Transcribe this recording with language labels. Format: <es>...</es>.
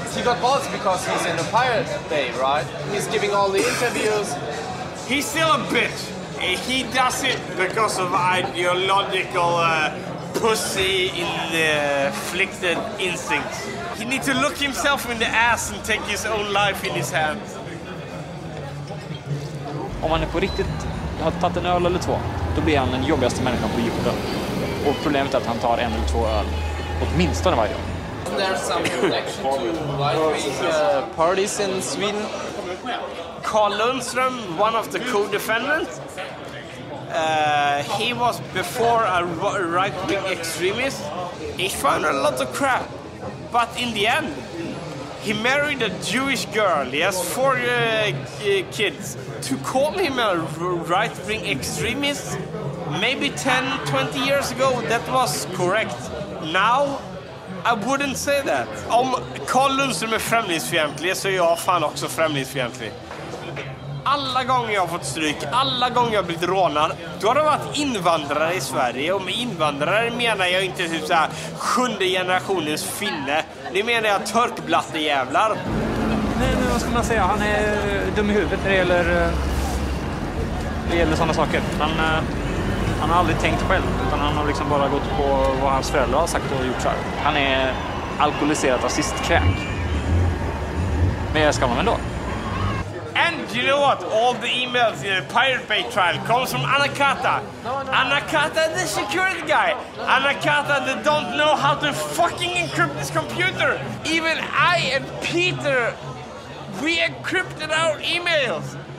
<en>He got balls because he's in the Pirate Bay, right? He's giving all the interviews. He's still a bitch. He does it because of ideological pussy-inflicted instincts. He needs to look himself in the ass and take his own life in his hands.</en> <sv>Om man är på riktigt har tagit en öl eller två, då blir han den jobbigaste människan på jorden. Och problemet är att han tar en eller två öl åtminstone varje dag.</sv> <en>There's some connection to right-wing parties in Sweden. Carl Lundström, one of the co-defendants, he was before a right-wing extremist. He found a lot of crap, but in the end, he married a Jewish girl. He has 4 kids. To call him a right-wing extremist, maybe 10-20 years ago, that was correct. Now, I wouldn't say that.</en> <sv>Om Carl Lundström är främlingsfientlig så är jag fan också främlingsfientlig. Alla gånger jag har fått stryk, alla gånger jag har blivit rånad, då har det varit invandrare i Sverige. Och med invandrare menar jag inte typ såhär 7:e generationens finne. Det menar jag törkblattejävlar. Nej, men vad ska man säga? Han är dum i huvudet när det gäller sådana saker. Han har aldrig tänkt själv, utan han har liksom bara gått på vad hans föräldrar har sagt och gjort så här. Han är alkoholiserad rasistkräk. Men jag ska man ändå.</sv> <en>And you know what? All the emails in the Pirate Bay trial comes from Anakata. Anakata, the security guy. Anakata, that don't know how to fucking encrypt this computer. Even I and Peter, we encrypted our emails.</en>